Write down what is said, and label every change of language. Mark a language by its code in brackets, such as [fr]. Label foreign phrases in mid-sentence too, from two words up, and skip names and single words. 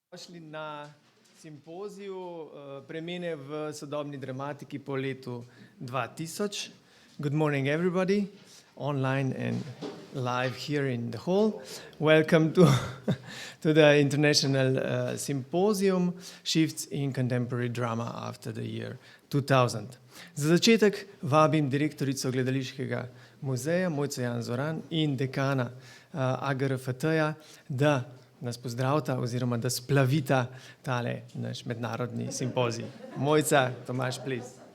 [sl] Došli na simpoziju premene v sodobni dramatiki po letu 2000. [en] Good morning, everybody, online and live here in the hall. Welcome to the International Symposium Shifts in Contemporary Drama after the year 2000. [sl] Za začetek vabim direktorico gledališkega muzeja Mojco Jan Zoran in dekana AGRFT-ja, da nas pozdravita oziroma da splavita tale naš mednarodni simpozij. [en] Mojca, Tomaž, please.